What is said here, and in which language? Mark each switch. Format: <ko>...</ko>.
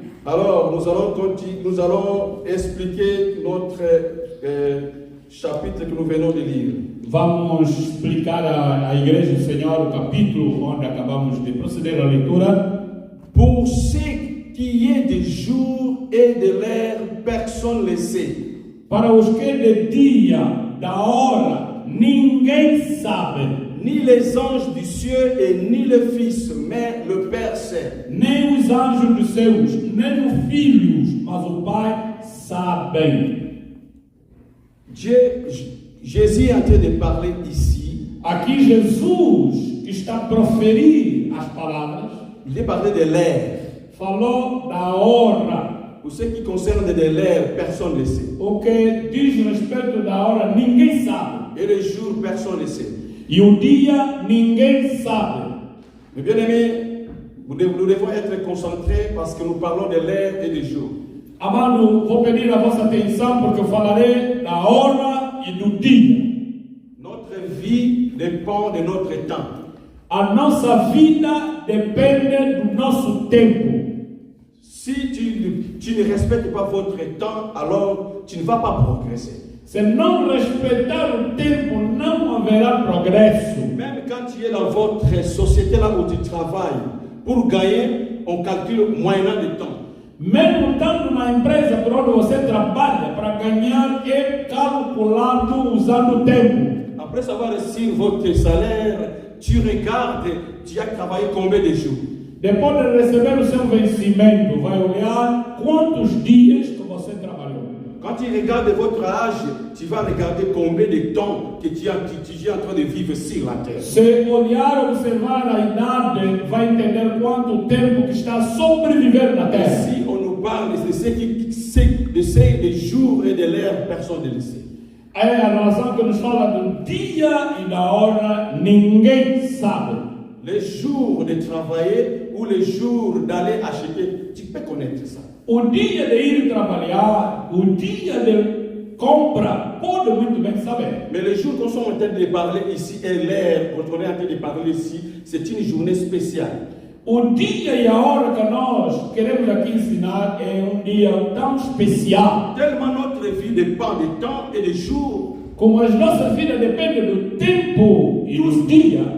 <fr>Alors, nous allons expliquer notre chapitre que nous venons de lire.</fr> <pt>Vamos explicar à igreja do Senhor o capítulo onde acabamos de proceder à leitura.</pt> <fr>Pour ce qui est des jours et de l'heure, personne ne le sait.</fr> <pt>Para os que de dia, da hora, ninguém sabe.</pt> <fr>Ni les anges du ciel et ni le Fils, mais le Père sait.</fr> <pt>Nem os anjos dos céus, nem os filhos, mas o Pai sabem.</pt> <fr>Jésus est en train de parler ici.</fr> <pt>Aqui Jesus, que está a proferir as palavras,</pt> <fr>Il est parlé de l'heure.</fr> <pt>falou da hora.</pt> <fr>Pour ce qui concerne de l'heure, personne ne le sait.</fr> <pt>O que diz respeito da hora, ninguém sabe.</pt> <fr>Et le jour, personne ne le sait.</fr> <pt>E o dia, ninguém sabe.</pt> <fr>Mais bien aimés, nous devons être concentrés parce que nous parlons de l'heure et du jour.</fr> <pt>Amado, vou pedir a vossa atenção porque eu falarei da hora e do dia.</pt> <fr>Notre vie dépend de notre temps.</fr> <pt>A nossa vida depende do nosso tempo.</pt> <fr>Si tu ne respectes pas votre temps, alors tu ne vas pas progresser.</fr> <pt>Se não respeitar o tempo, não haverá progresso.</pt> <fr>Même quand tu es dans votre société là où tu travailles, pour gagner, on calcule moyennant de temps.</fr> <pt>Mesmo estando na empresa por onde você trabalha, para ganhar é calculado usando o tempo.</pt> <fr>Après avoir reçu votre salaire, tu regardes, tu as travaillé combien de jours.</fr> <pt>Depois de receber o seu vencimento, vai olhar quantos dias que você trabalhou.</pt> <fr>Quand tu regardes votre âge, tu vas regarder combien de temps que tu es en train de vivre sur la terre.</fr> <pt>Se olhar, observar a idade, vai entender quanto tempo que está a sobreviver na terra.</pt> <fr>Si on nous parle de ces jours et de l'heure, personne ne le sait.</fr> <pt>É a razão que nos fala do dia e da hora, ninguém sabe.</pt> <fr>Les jours de travailler ou les jours d'aller acheter, tu peux connaître ça.</fr> <pt>O dia de ir trabalhar, o dia de compra, pode muito bem saber.</pt> <fr>Mais le jour qu'on est en train de parler ici et l'heure qu'on est en train de parler ici, c'est une journée spéciale.</fr> <pt>O dia e a hora que nós queremos aqui ensinar é dia tão especial.</pt> <fr>Tellement notre vie dépend du temps et des jours.</fr> <pt>Como a nossa vida depende do tempo e do dia.</pt>